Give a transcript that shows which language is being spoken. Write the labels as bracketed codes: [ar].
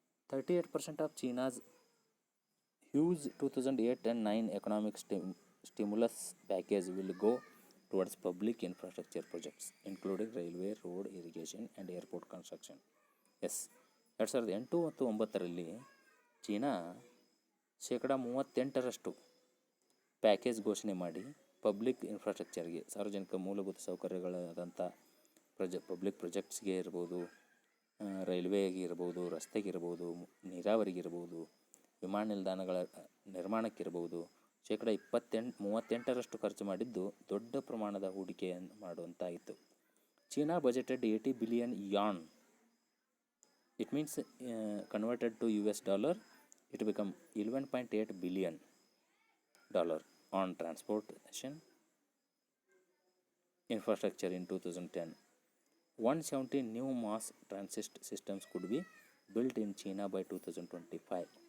[en] 38% of China's huge 2008 and 9 economic stimulus package will go towards public infrastructure projects, including railway, road, irrigation and airport construction. [kn] 2008 ಮತ್ತು 2009ರಲ್ಲಿ China 38% package ಘೋಷಣೆ ಮಾಡಿ public ಇನ್ಫ್ರಾಸ್ಟ್ರಕ್ಚರ್ಗೆ, ಸಾರ್ವಜನಿಕ ಮೂಲಭೂತ ಸೌಕರ್ಯಗಳಾದಂಥ public ಪ್ರಾಜೆಕ್ಟ್ಸ್ಗೆ ಇರ್ಬೋದು, ರೈಲ್ವೆಗೆ ಇರ್ಬೋದು, ರಸ್ತೆಗಿರ್ಬೋದು, ನೀರಾವರಿಗಿರ್ಬೋದು, ವಿಮಾನ ನಿಲ್ದಾಣಗಳ ನಿರ್ಮಾಣಕ್ಕಿರ್ಬೋದು 38% ಖರ್ಚು ಮಾಡಿದ್ದು ದೊಡ್ಡ ಪ್ರಮಾಣದ ಹೂಡಿಕೆಯನ್ನು ಮಾಡುವಂತಾಯಿತು. [en] China budgeted $80 billion. It means converted to US dollar, it become $11.8 billion on transportation infrastructure in 2010. 170 new mass transit systems could be built in China by 2025.